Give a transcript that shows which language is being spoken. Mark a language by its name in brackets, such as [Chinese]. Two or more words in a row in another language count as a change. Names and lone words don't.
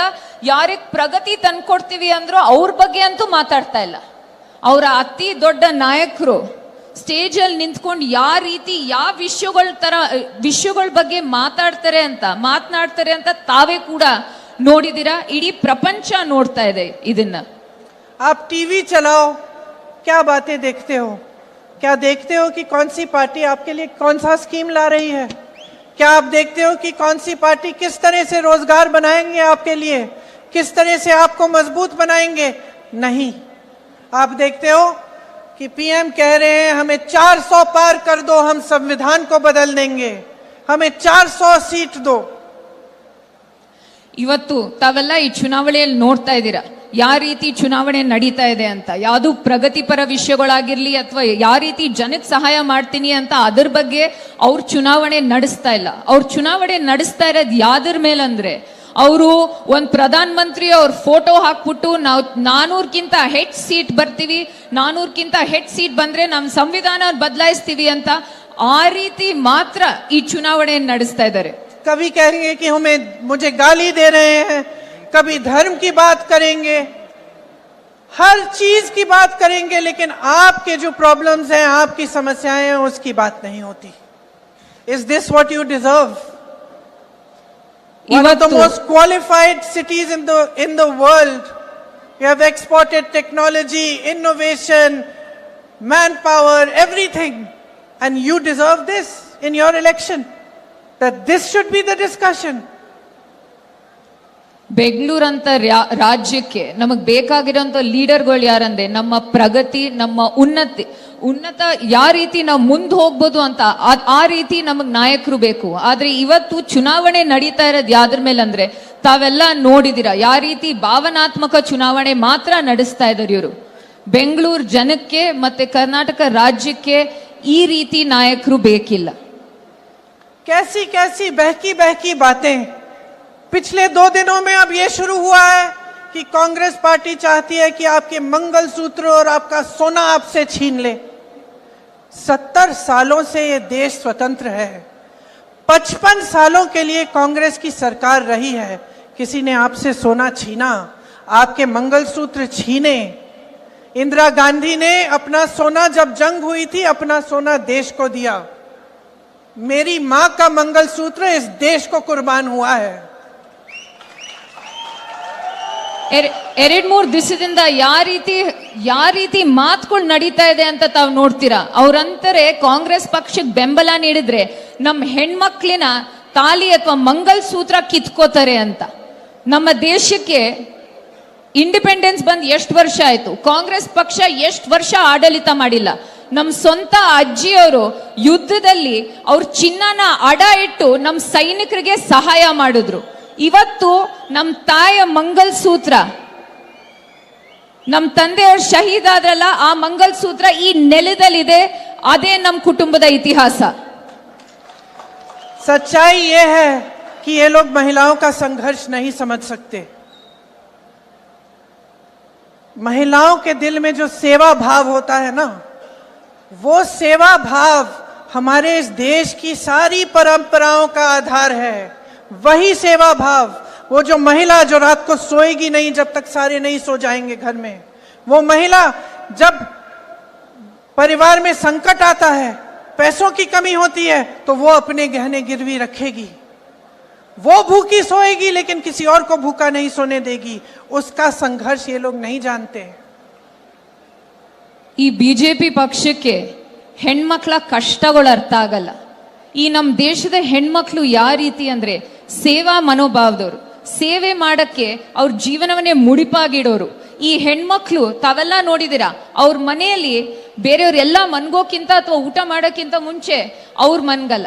[Kannada] ಯಾರಿಗೆ ಪ್ರಗತಿ ತಂದ್ಕೊಡ್ತೀವಿ ಅಂದ್ರೂ ಅವ್ರ ಬಗ್ಗೆ ಅಂತೂ ಮಾತಾಡ್ತಾ ಇಲ್ಲ. ಅವರ ಅತಿ ದೊಡ್ಡ ನಾಯಕರು ಸ್ಟೇಜ್ ಅಲ್ಲಿ ನಿಂತ್ಕೊಂಡು ಯಾವ ವಿಷಯಗಳ ಬಗ್ಗೆ ಮಾತನಾಡ್ತಾರೆ ಅಂತ ತಾವೇ ಕೂಡ ನೋಡಿದಿರಾ. ಇಡೀ ಪ್ರಪಂಚ ನೋಡ್ತಾ ಇದೆ ಇದನ್ನ. [Hindi] आप टीवी चलाओ, क्या बातें देखते हो? क्या देखते हो कि कौन सी पार्टी आपके लिए कौन सा स्कीम ला रही है? क्या आप देखते हो कि कौन सी पार्टी किस तरह से रोजगार बनाएंगे आपके लिए, किस तरह से आपको मजबूत बनाएंगे? नहीं, आप देखते हो कि पीएम कह रहे हैं हमें 400 पार कर दो, हम संविधान को बदल देंगे, हमें 400 सीट दो। [Kannada] ಇವತ್ತು ತಾವೆಲ್ಲ ಈ ಚುನಾವಣೆಯಲ್ಲಿ ನೋಡ್ತಾ ಇದ್ದೀರಾ ಯಾವ ರೀತಿ ಚುನಾವಣೆ ನಡೀತಾ ಇದೆ ಅಂತ. ಯಾವುದು ಪ್ರಗತಿಪರ ವಿಷಯಗಳಾಗಿರ್ಲಿ ಅಥವಾ ಯಾವ ರೀತಿ ಜನಕ್ಕೆ ಸಹಾಯ ಮಾಡ್ತೀನಿ ಅಂತ ಅದ್ರ ಬಗ್ಗೆ ಅವ್ರ ಚುನಾವಣೆ ನಡೆಸ್ತಾ ಇಲ್ಲ. ಅವ್ರ ಚುನಾವಣೆ ನಡೆಸ್ತಾ ಇರೋದು ಯಾವ್ದ್ರ ಮೇಲಂದ್ರೆ ಅವರು ಒಂದ್ ಪ್ರಧಾನ ಮಂತ್ರಿ ಅವ್ರ ಫೋಟೋ ಹಾಕ್ಬಿಟ್ಟು ನಾವು 400ಕ್ಕಿಂತ ಹೆಚ್ಚು ಸೀಟ್ ಬರ್ತೀವಿ, 400ಕ್ಕಿಂತ ಹೆಚ್ಚು ಸೀಟ್ ಬಂದ್ರೆ ನಮ್ ಸಂವಿಧಾನ ಬದಲಾಯಿಸ್ತೀವಿ ಅಂತ ಆ ರೀತಿ ಮಾತ್ರ ಈ ಚುನಾವಣೆ ನಡೆಸ್ತಾ ಇದ್ದಾರೆ. [Hindi] कभी कहेंगे कि मुझे गाली दे रहे हैं, कभी धर्म की बात करेंगे, हर चीज की बात करेंगे, लेकिन आपके जो प्रॉब्लम्स हैं, आपकी समस्याएं हैं, उसकी बात नहीं होती. [English] Is this what you deserve? One of the most qualified cities in the world. You have exported technology, innovation, manpower, everything, and you deserve this in your election. That this should be the discussion. [Kannada] ಬೆಂಗಳೂರಂತ ರಾಜ್ಯಕ್ಕೆ ನಮಗ್ ಬೇಕಾಗಿರೋಂಥ ಲೀಡರ್ಗಳು ಯಾರಂದ್ರೆ ನಮ್ಮ ಪ್ರಗತಿ, ನಮ್ಮ ಉನ್ನತ ಯಾವ ರೀತಿ ನಾವು ಮುಂದೆ ಹೋಗ್ಬೋದು ಅಂತ ಆ ರೀತಿ ನಮಗ್ ನಾಯಕರು ಬೇಕು. ಆದ್ರೆ ಇವತ್ತು ಚುನಾವಣೆ ನಡೀತಾ ಇರೋದು ಯಾವ್ದ್ರ ಮೇಲೆ ಅಂದ್ರೆ ತಾವೆಲ್ಲ ನೋಡಿದಿರ ಯಾವ ರೀತಿ ಭಾವನಾತ್ಮಕ ಚುನಾವಣೆ ಮಾತ್ರ ನಡೆಸ್ತಾ ಇದ್ದಾರೆ ಇವರು. ಬೆಂಗಳೂರು ಜನಕ್ಕೆ ಮತ್ತೆ ಕರ್ನಾಟಕ ರಾಜ್ಯಕ್ಕೆ ಈ ರೀತಿ ನಾಯಕರು ಬೇಕಿಲ್ಲ. [Hindi] कैसी कैसी बहकी बहकी बातें पिछले 2 दिनों में अब ये शुरू हुआ है कि कांग्रेस पार्टी चाहती है कि आपके मंगलसूत्र और आपका सोना आपसे छीन ले। 70 सालों से ये देश स्वतंत्र है, 55 सालों के लिए कांग्रेस की सरकार रही है। किसी ने आपसे सोना छीना, आपके मंगलसूत्र छीने? इंदिरा गांधी ने अपना सोना, जब जंग हुई थी, अपना सोना देश को दिया। मेरी मां का मंगलसूत्र इस देश को कुर्बान हुआ है। [Kannada] ಎರಡ್ ಮೂರ್ ದಿವಸದಿಂದ ಯಾವ ರೀತಿ ಮಾತುಗಳು ನಡೀತಾ ಇದೆ ಅಂತ ತಾವು ನೋಡ್ತೀರಾ. ಅವ್ರಂತಾರೆ ಕಾಂಗ್ರೆಸ್ ಪಕ್ಷಕ್ಕೆ ಬೆಂಬಲ ನೀಡಿದ್ರೆ ನಮ್ಮ ಹೆಣ್ಮಕ್ಳಿನ ತಾಲಿ ಅಥವಾ ಮಂಗಲ್ ಸೂತ್ರ ಕಿತ್ಕೋತಾರೆ ಅಂತ. ನಮ್ಮ ದೇಶಕ್ಕೆ ಇಂಡಿಪೆಂಡೆನ್ಸ್ ಬಂದ್ ಎಷ್ಟು ವರ್ಷ ಆಯ್ತು? ಕಾಂಗ್ರೆಸ್ ಪಕ್ಷ ಎಷ್ಟು ವರ್ಷ ಆಡಳಿತ ಮಾಡಿಲ್ಲ. ನಮ್ಮ ಸ್ವಂತ ಅಜ್ಜಿಯವರು ಯುದ್ಧದಲ್ಲಿ ಅವ್ರ ಚಿನ್ನನ ಅಡ ಇಟ್ಟು ನಮ್ಮ ಸೈನಿಕರಿಗೆ ಸಹಾಯ ಮಾಡಿದ್ರು. ಇವತ್ತು ನಮ್ಮ ತಾಯಿಯ ಮಂಗಲ್ ಸೂತ್ರ, ನಮ್ಮ ತಂದೆಯವರು ಶಹೀದ್ ಆದ್ರಲ್ಲ, ಆ ಮಂಗಲ್ ಸೂತ್ರ ಈ ನೆಲದಲ್ಲಿದೆ. ಅದೇ ನಮ್ಮ ಕುಟುಂಬದ ಇತಿಹಾಸ. [Hindi] सच्चाई ये है कि ये लोग महिलाओं का संघर्ष नहीं समझ सकते. महिलाओं के दिल में जो सेवा भाव होता है ना, वो सेवा भाव हमारे इस देश की सारी परंपराओं का आधार है. वही सेवा भाव, वो जो महिला जो रात को सोएगी नहीं जब तक सारे नहीं सो जाएंगे घर में, वो महिला जब परिवार में संकट आता है, पैसों की कमी होती है, तो वो अपने गहने गिरवी रखेगी. वो भूखी सोएगी लेकिन किसी और को भूखा नहीं सोने देगी. उसका संघर्ष ये लोग नहीं जानते. [Kannada] ಈ ಬಿಜೆಪಿ ಪಕ್ಷಕ್ಕೆ ಹೆಣ್ಮಕ್ಳ ಕಷ್ಟಗಳು ಅರ್ಥ ಆಗಲ್ಲ. ಈ ನಮ್ಮ ದೇಶದ ಹೆಣ್ಮಕ್ಳು ಯಾವ ರೀತಿ ಅಂದ್ರೆ ಸೇವಾ ಮನೋಭಾವದವರು, ಸೇವೆ ಮಾಡಕ್ಕೆ ಅವ್ರ ಜೀವನವನ್ನೇ ಮುಡಿಪಾಗಿಡೋರು. ಈ ಹೆಣ್ಮಕ್ಳು ತಾವೆಲ್ಲ ನೋಡಿದಿರಾ, ಅವ್ರ ಮನೆಯಲ್ಲಿ ಬೇರೆಯವ್ರೆಲ್ಲ ಮನ್ಗೋಕ್ಕಿಂತ ಅಥವಾ ಊಟ ಮಾಡೋಕ್ಕಿಂತ ಮುಂಚೆ ಅವ್ರ ಮನ್ಗಲ್ಲ.